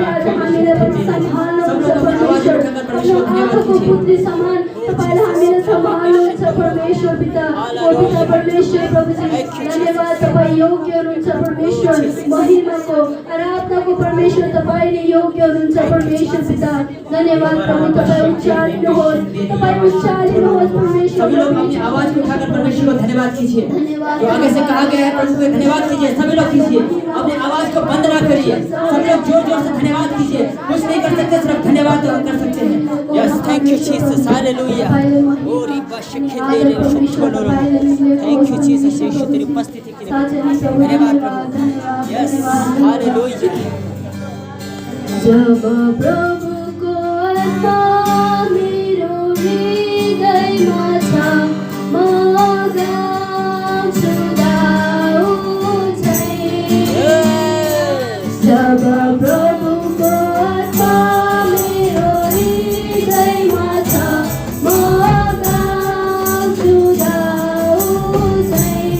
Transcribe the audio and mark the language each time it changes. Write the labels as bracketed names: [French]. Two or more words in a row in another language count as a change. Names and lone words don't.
[Nepali] आज हामीलाई पनि सम्हाल्नुहुन्छ परमेश्वर आफ्नो आँखाको पुत्री समान तपाईँले हामीलाई सम्हाल्नुहुन्छ परमेश्वर पिता ओ पिता परमेश्वर प्रभुजी धन्यवाद तपाईँ योग्य हुनुहुन्छ परमेश्वर महिमाको आराधनाको परमेश्वर तपाईँ नै योग्य हुनुहुन्छ परमेश्वर पिता धन्यवाद प्रभु तपाईँ उच्चारिनुहोस् परमेश्वर [Hindi] अपनी आवाज को उठाकर परमेश्वर को धन्यवाद कीजिए। जो आगे से कहा गया है प्रभु को धन्यवाद कीजिए। सभी लोग कीजिए, अपनी आवाज को बंद ना करिए, सब लोग जोर जोर से धन्यवाद कीजिए। कुछ नहीं कर सकते, सिर्फ धन्यवाद कर सकते हैं। [English] Yes, thank you Jesus, hallelujah. ओ रिबा शखेले शोलोरो, thank you Jesus, [Hindi] यीशु तेरी उपस्थिति के लिए धन्यवाद प्रभु। [English] Yes, hallelujah. [Nepali] जब प्रभु को आत्मा मेरो हृदयमा छ म गाउँछु दाउदै। जब प्रभुको आत्मा मेरो हृदयमा छ म गाउँछु दाउदै।